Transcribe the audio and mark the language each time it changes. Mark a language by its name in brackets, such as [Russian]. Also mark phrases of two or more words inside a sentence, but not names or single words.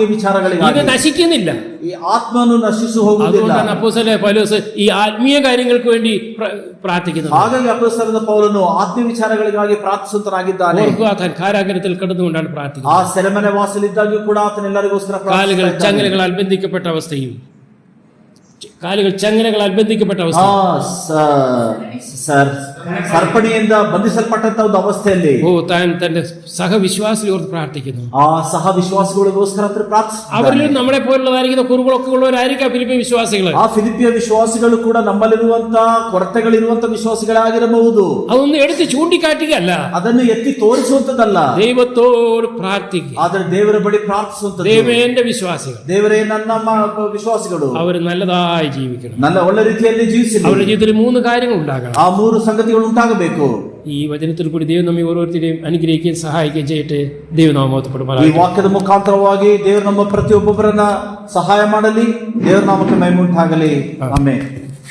[Malayalam] ഇത് [Kannada] ವಿಚಾರಗಳಿಗಾಗಿ. [Malayalam] നശിക്കുന്നില്ല. [Kannada] ಈ ಆತ್ಮನು ನಶಿಸು ಹೋಗುವುದಿಲ್ಲ. [Malayalam] അതുകൊണ്ടാണ് അപ്പോസ്തലനായ പൗലോസ് ഈ ആത്മീയ കാര്യങ്ങൾക്ക് വേണ്ടി പ്രാർത്ഥിക്കുന്നത്. [Kannada] ಹಾಗಾಗಿ ಅಪೊಸ್ತಲನ ಪೌಲನು ಆತ್ಮೀಯ ವಿಚಾರಗಳಿಗಾಗಿ ಪ್ರಾರ್ಥಿಸುವಂತನಾಗಿದ್ದಾನೆ. [Malayalam] താൻ കാരാഗ്രഹത്തിൽ കിടന്നുകൊണ്ടാണ് പ്രാർത്ഥിക്കുന്നത്. [Kannada] ಆ ಸೆರೆಮನೆ ವಾಸಲಿದ್ದಾಗ್ಯೂ ಕೂಡ ಆತನ ಎಲ್ಲರಿಗೋಸ್ಕರ [Malayalam] കാലുകൾ [Kannada] ಪ್ರಾರ್ಥಿಸುತ್ತಾ ಇದ್ದಾನೆ. [Malayalam] ചങ്ങലകളാൽ ബന്ധിക്കപ്പെട്ട അവസ്ഥയും, കാലുകൾ ചങ്ങലകളാൽ ബന്ധിക്കപ്പെട്ട അവസ്ഥ, [Kannada] ಸರ್ಪಣಿಯಿಂದ ಬಂಧಿಸಲ್ಪಟ್ಟಂತ ಒಂದು ಅವಸ್ಥೆಯಲ್ಲಿ [Malayalam] താൻ തന്റെ സഹവിശ്വാസികളോട് പ്രാർത്ഥിക്കുന്നു. [Kannada] ಆ ಸಹ ವಿಶ್ವಾಸಿಗಳಿಗೋಸ್ಕರ ಪ್ರಾರ್ಥಿಸುತ್ತಾರೆ. [Malayalam] അവരിലും നമ്മളെ പോലുള്ളതായിരിക്കുന്ന കുറുകളൊക്കെ ഉള്ളവരായിരിക്കാം ഫിലിപ്പിയ വിശ്വാസികൾ. [Kannada] ಆ ಫಿಲಿಪಿಯ ವಿಶ್ವಾಸಿಗಳು ಕೂಡ ನಮ್ಮಲ್ಲಿರುವಂತ ಕೊರತೆಗಳಿರುವಂತ ವಿಶ್ವಾಸಿಗಳಾಗಿರಬಹುದು. [Malayalam] അതൊന്നും എടുത്ത് ചൂണ്ടിക്കാട്ടുകയല്ല, [Kannada] ಅದನ್ನು ಎತ್ತಿ ತೋರಿಸುವಂತದ್ದಲ್ಲ. [Malayalam] ദൈവത്തോട് പ്രാർത്ഥിക്കുക. [Kannada] ಆದ್ರೆ ದೇವರ ಬಳಿ ಪ್ರಾರ್ಥಿಸುವಂತದ್ದು. [Malayalam] ദൈവമേ എന്റെ വിശ്വാസികൾ, [Kannada] ದೇವರೇ ನನ್ನ ವಿಶ್ವಾಸಿಗಳು [Malayalam] അവർ നല്ലതായി ജീവിക്കണം. [Kannada] ಒಳ್ಳೆ ರೀತಿಯಲ್ಲಿ ಜೀವಿಸಲಿ. [Malayalam] അവരുടെ ജീവിതത്തിൽ 3 കാര്യങ്ങൾ ഉണ്ടാകണം. [Kannada] ಆ 3 ಸಂಗತಿಗಳು ಉಂಟಾಗಬೇಕು. [Malayalam] ഈ വചനത്തിൽ കൂടി ദൈവം നമ്മെ ഓരോരുത്തരെയും അനുഗ്രഹിക്കുകയും സഹായിക്കുകയും ചെയ്യട്ടെ. ദൈവനാമത്തെ [Kannada] ಈ ವಾಕ್ಯದ ಮುಖಾಂತರವಾಗಿ ದೇವರು ನಮ್ಮ ಪ್ರತಿಯೊಬ್ಬೊಬ್ಬರನ್ನ ಸಹಾಯ ಮಾಡಲಿ. ದೇವರ ನಾಮಕ್ಕೆ ಮಹಿಮೆ ಉಂಟಾಗಲಿ. ಆಮೆನ್.